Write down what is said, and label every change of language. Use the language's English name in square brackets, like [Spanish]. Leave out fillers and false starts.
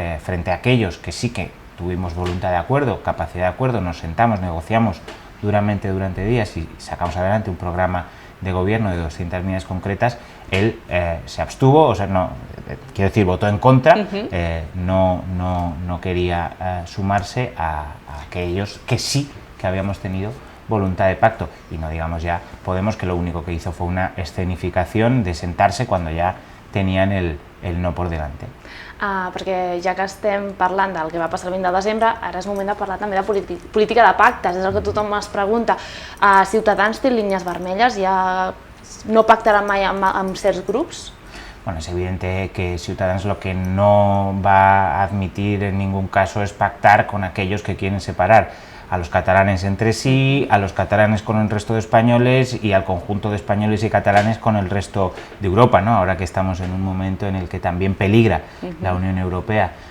[Spanish] frente a aquellos que sí que tuvimos voluntad de acuerdo, capacidad de acuerdo, nos sentamos, negociamos duramente durante días y sacamos adelante un programa de gobierno de 200 medidas concretas, él se abstuvo, o sea, no, quiero decir, votó en contra, no quería sumarse a aquellos que sí que habíamos tenido voluntad de pacto. Y no digamos ya Podemos, que lo único que hizo fue una escenificación de sentarse cuando ya tenían el no por delante. [Catalan] Perquè ja que estem parlant del que va passar el 20 de desembre, ara és moment de parlar també de política de pactes, és el que tothom es pregunta. Ciutadans té línies vermelles, ja no pactarà mai amb certs grups? [Spanish] Bueno, es evidente que Ciutadans lo que no va a admitir en ningún caso es pactar con aquellos que quieren separar a los catalanes entre sí, a los catalanes con el resto de españoles y al conjunto de españoles y catalanes con el resto de Europa, ¿no? Ahora que estamos en un momento en el que también peligra la Unión Europea